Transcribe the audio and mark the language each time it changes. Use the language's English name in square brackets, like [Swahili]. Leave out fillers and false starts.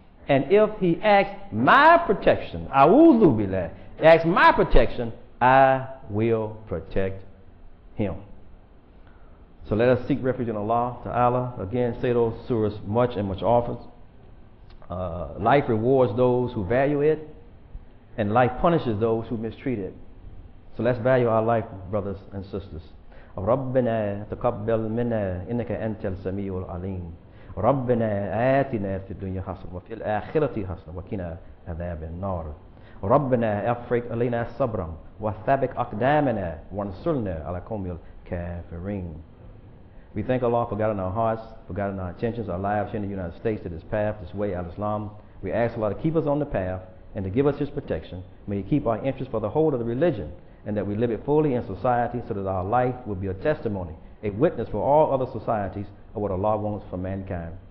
[English] And if he asks my protection, a'udhu billah, asks my protection, I will protect him. So let us seek refuge in Allah Ta'ala. Again, say those surahs much and much often. Life rewards those who value it, and life punishes those who mistreat it. So let's value our life, brothers and sisters. [Arabic] ربنا تقبل منا إنك أنت السميع العليم. ربنا آتنا في الدنيا حسنة وفي الآخرة حسنة وقنا عذاب النار. ربنا أفرغ علينا صبرا وثبت أقدامنا وانصرنا على القوم الكافرين. [English] We thank Allah for guiding our hearts, for guiding our intentions, our lives here in the United States to this path, this way, al-Islam. We ask Allah to keep us on the path and to give us His protection. May He keep our interest for the whole of the religion, and that we live it fully in society so that our life will be a testimony, a witness for all other societies of what Allah wants for mankind.